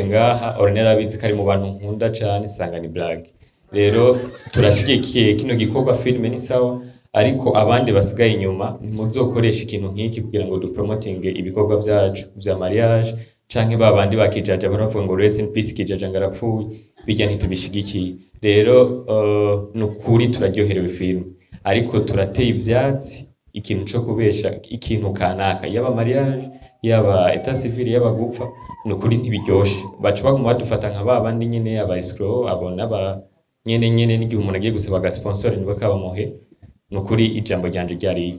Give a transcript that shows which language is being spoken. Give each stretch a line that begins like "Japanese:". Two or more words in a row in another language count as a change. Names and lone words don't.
Rundi: ngaha Ornella abizi kari mu bantu nkunda cyane sanga ni blague rero turashigikiye kino gikorwa filme ni sawa ariko abandi basigaye inyuma muzokoresha ikintu nk'iki kugira ngo dupromotinge ibikorwa byacu vya mariage canke babandi bakijaja baravuga ngo rest
English: in peace
Rundi: kijaja ngarapfuye bijya ntitubishigikiye rero nukuri turaryoherewe film ariko turateye ivyatsi ikintu cyo kubesha ikintu kanaka yaba mariage yaba
French: etat civil
Rundi: yaba gupfa nukuri ntibiryoshe bacu baguma badufata nka babandi nyene aba escrow abona ba nyene n'igihe umuntu agiye gusaba ga sponsor niba kabamuhe nukuri ijambo ryanje ryari